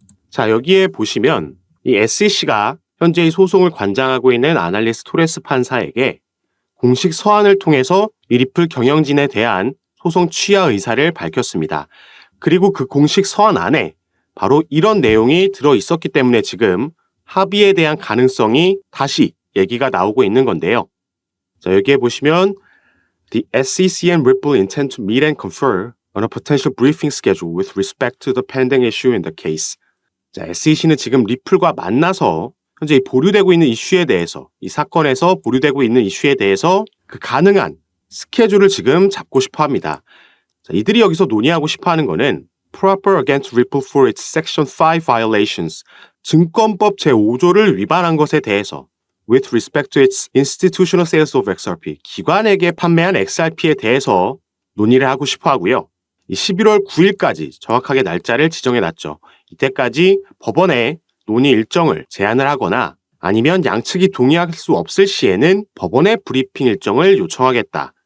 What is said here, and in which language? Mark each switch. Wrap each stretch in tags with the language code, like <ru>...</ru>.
<ko>자, 여기에 보시면 이 SEC가 현재 이 소송을 관장하고 있는 아날리스 토레스 판사에게 공식 서한을 통해서 이 리플 경영진에 대한 소송 취하 의사를 밝혔습니다. 그리고 그 공식 서한 안에 바로 이런 내용이 들어 있었기 때문에 지금 합의에 대한 가능성이 다시 얘기가 나오고 있는 건데요. 자, 여기에 보시면</ko> <en>The SEC and Ripple intend to meet and confer on a potential briefing schedule with respect to the pending issue in the case.</en> <ko>자, SEC는 지금 리플과 만나서 현재 보류되고 있는 이슈에 대해서, 이 사건에서 보류되고 있는 이슈에 대해서 그 가능한 스케줄을 지금 잡고 싶어 합니다. 자, 이들이 여기서 논의하고 싶어 하는 거는</ko> <en>proper against Ripple for its Section 5 violations.</en> <ko>증권법 제5조를 위반한 것에 대해서</ko> <en>with respect to its institutional sales of XRP.</en> <ko>기관에게 판매한 XRP에 대해서 논의를 하고 싶어 하고요. 11월 9일까지 정확하게 날짜를 지정해 놨죠. 이때까지 법원에 논의 일정을 제안을 하거나 아니면 양측이 동의할 수 없을 시에는 법원의 브리핑 일정을 요청하겠다.</ko>